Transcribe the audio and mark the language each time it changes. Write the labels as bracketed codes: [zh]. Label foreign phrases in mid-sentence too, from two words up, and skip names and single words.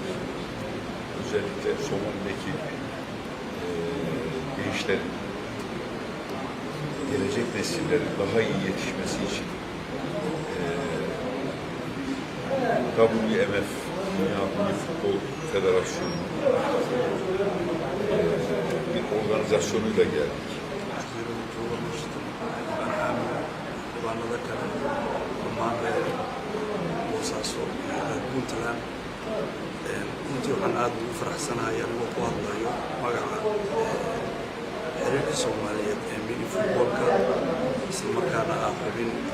[tr] Özellikle Somali'deki gençlerin, gelecek nesillerin daha iyi yetişmesi için WMF, Dünya Milli Futbol Federasyonu bir organizasyonuyla geldik. [so] intii waxaan aad ugu faraxsanahay anigoo ku hadlayo magaca xiriirka Soomaaliyeed ee [en] mini footballka [so] isla markaana ah xubin